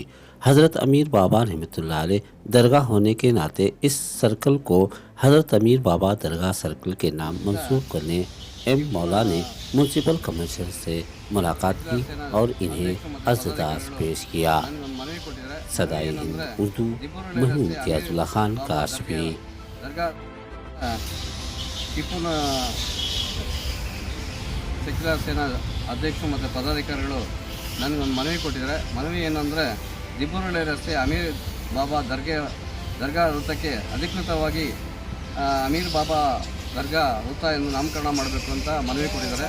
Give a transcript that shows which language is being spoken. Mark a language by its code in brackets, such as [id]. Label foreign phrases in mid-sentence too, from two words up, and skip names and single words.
[hi] हज़रत अमीर बाबा रहमतुल्लाह अलैह दरगाह होने के नाते इस सर्कल को हज़रत अमीर बाबा दरगाह सर्कल के नाम मंसूब करने एम मौला ने [en] municipal commissioner [hi] से मुलाकात की और इन्हें अर्ज़दास पेश किया। सदाई हिंद उर्दू महमूद इम्तियाज़ुल्लाह खान काशफी। [kn] ಸೆಕ್ಯುಲರ್ ಸೇನಾ ಅಧ್ಯಕ್ಷರು ಮತ್ತು ಪದಾಧಿಕಾರಿಗಳು ನನಗೊಂದು ಮನವಿ ಕೊಟ್ಟಿದ್ದಾರೆ. ಮನವಿ ಏನಂದರೆ ದಿಬ್ಬುರುಳಿ ರಸ್ತೆ ಅಮೀರ್ ಬಾಬಾ ದರ್ಗಾ ವೃತ್ತಕ್ಕೆ ಅಧಿಕೃತವಾಗಿ ಅಮೀರ್ ಬಾಬಾ ದರ್ಗಾ ವೃತ್ತ ಎಂದು ನಾಮಕರಣ ಮಾಡಬೇಕು ಅಂತ ಮನವಿ ಕೊಟ್ಟಿದ್ದಾರೆ.